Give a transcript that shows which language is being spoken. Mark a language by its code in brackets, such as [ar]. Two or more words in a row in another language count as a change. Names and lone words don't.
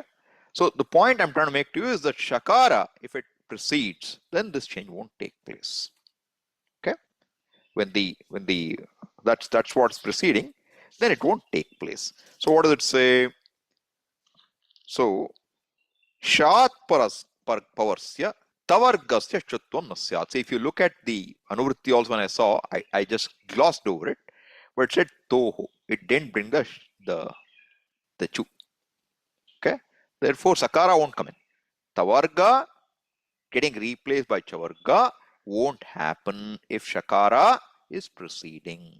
[en] So the point I'm trying to make to you is that shakara, if it precedes, then this change won't take place. Okay? When the that's what's preceding, then it won't take place. So what does it say? [sa] So शात् पवर्स्य तवर्गस्य ष्टुत्वम् नस्यात्. [en] So if you look at the anuvritti also, when I saw, I just glossed over it, but it said toho. It didn't bring the chu. Okay? Therefore, sakara won't come in. Tavarga getting replaced by chavarga won't happen if shakara is preceding.